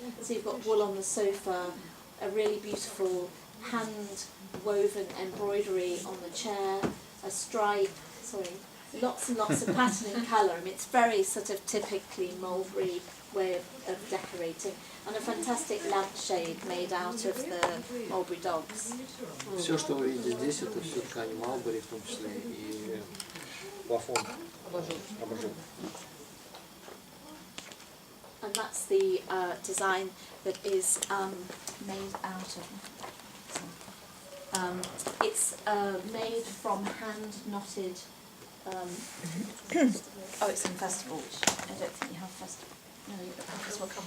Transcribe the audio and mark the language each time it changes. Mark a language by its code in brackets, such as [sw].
[en] So you've got wool on the sofa, a really beautiful hand-woven embroidery on the chair, a stripe, lots and lots of pattern and colour. I mean, it's very sort of typically mulberry way of decorating, and a fantastic lampshade made out of the mulberry dogs. [ru] Все, что вы видите здесь, это все ткань Mulberry, в том числе и плафон, абажур. [en] And that's the design that is made out of. It's made from hand-knotted. It's in festival, which I don't think you have festival. No, you don't have festival.